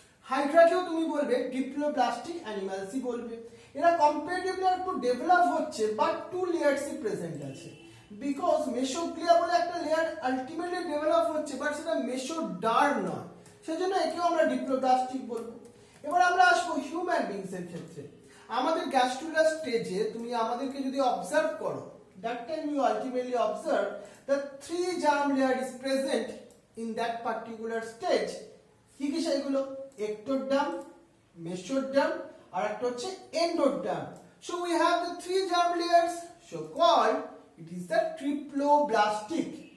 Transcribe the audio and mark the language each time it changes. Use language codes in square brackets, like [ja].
[bn] হাইড্রাকেও তুমি বলবে ডিপ্লোব্লাস্টিক অ্যানিমালসই বলবে। এরা কম্পারেটিভলি একটু ডেভেলপ হচ্ছে, বাট 2 লেয়ার্সই প্রেজেন্ট আছে। বিকজ মেসোগ্লিয়া বলে একটা লেয়ার আলটিমেটলি ডেভেলপ হচ্ছে, বাট সেটা মেসোডার্ম নয়, সেজন্য একেও আমরা ডিপ্লোব্লাস্টিক বলবো। এবার আমরা আসবো হিউম্যান বিংস এর ক্ষেত্রে। [en] আমাদের গ্যাস্ট্রুলার স্টেজে তুমি আমাদেরকে যদি অবজার্ভ করো, that time you ultimately observe that 3 germ layer is present in that particular stage. [bn] কি কি সেগুলো? [en] ectoderm, mesoderm আর একটা হচ্ছে endoderm. So we have the 3 germ layers, so called it is the triploblastic.